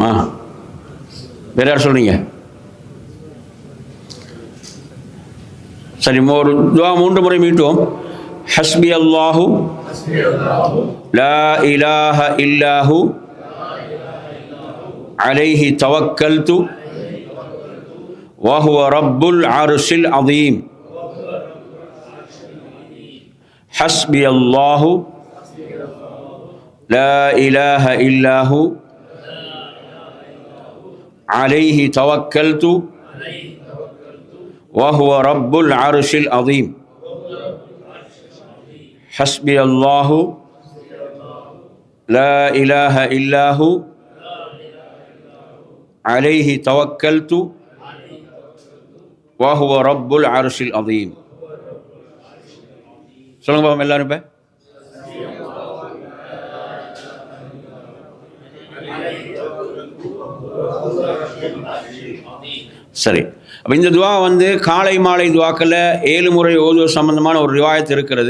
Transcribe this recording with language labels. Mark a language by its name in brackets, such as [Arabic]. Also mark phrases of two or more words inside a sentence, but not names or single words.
[Tamil] வேற யார் சொல்றீங்க? சரி, ஒரு துஆ 3 முறை மீட்டுவோம். [Arabic] حسبي الله لا إله إلا هو عليه توكلت وهو رب العرش العظيم حسبي الله لا إله إلا هو عليه توكلت وهو رب العرش العظيم حسبي الله لا إله إلا هو عليه توكلت وهو رب العرش العظيم. [Tamil] சொல்லுங்க பாப்போம் எல்லாரும். இப்ப சரி, அப்போ இந்த துவா காலை மாலை துவாக்களில் 7 முறை ஓதுவது சம்பந்தமான ஒரு ரிவாயத்து இருக்கிறது.